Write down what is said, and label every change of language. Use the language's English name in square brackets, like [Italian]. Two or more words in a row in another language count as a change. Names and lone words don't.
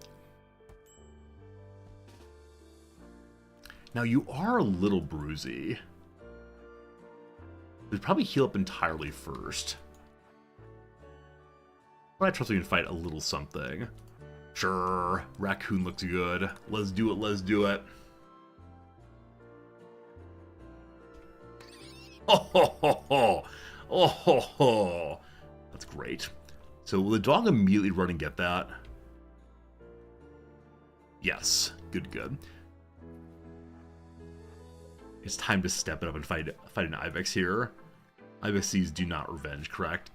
[English] Now, you are a little bruisey. We'd probably heal up entirely first. But I trust we can fight a little something. Sure, raccoon looks good. Let's do it, let's do it. Oh ho ho ho! Oh ho ho! That's great. So will the dog immediately run and get that? Yes, good, good. It's time to step it up and fight an Ibex here. Ibexes do not revenge, correct?